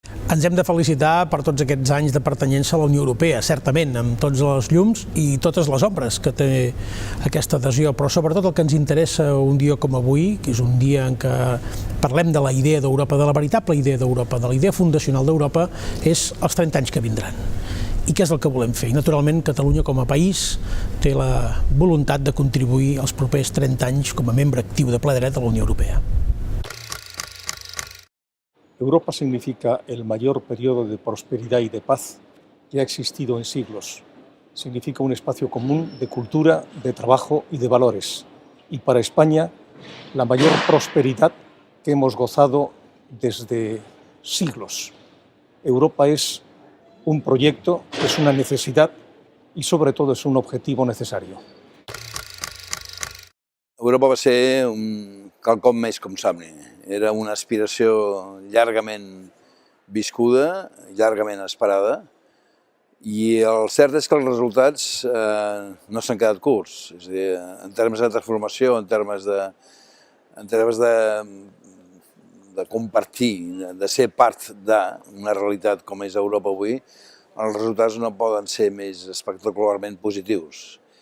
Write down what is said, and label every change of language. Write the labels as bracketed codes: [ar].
[ca] Ens hem de felicitar per tots aquests anys de pertanyença a la Unió Europea, certament, amb tots els llums i totes les ombres que té aquesta adhesió, però sobretot el que ens interessa un dia com avui, que és un dia en què parlem de la idea d'Europa, de la veritable idea d'Europa, de la idea fundacional d'Europa, és els 30 anys que vindran. I què és el que volem fer? I naturalment Catalunya com a país té la voluntat de contribuir als propers 30 anys com a membre actiu de ple dret a la Unió Europea. [es] Europa significa el mayor periodo de prosperidad y de paz que ha existido en siglos. Significa un espacio común de cultura, de trabajo y de valores. Y para España, la mayor prosperidad que hemos gozado desde siglos. Europa es un proyecto, es una necesidad y sobre todo es un objetivo necesario. [ca] Europa va ser quelcom més com somni. Era una aspiració llargament viscuda, llargament esperada, i el cert és que els resultats no s'han quedat curts. És a dir, en termes de transformació, en termes de compartir, de ser part d'una realitat com és Europa avui, els resultats no poden ser més espectacularment positius.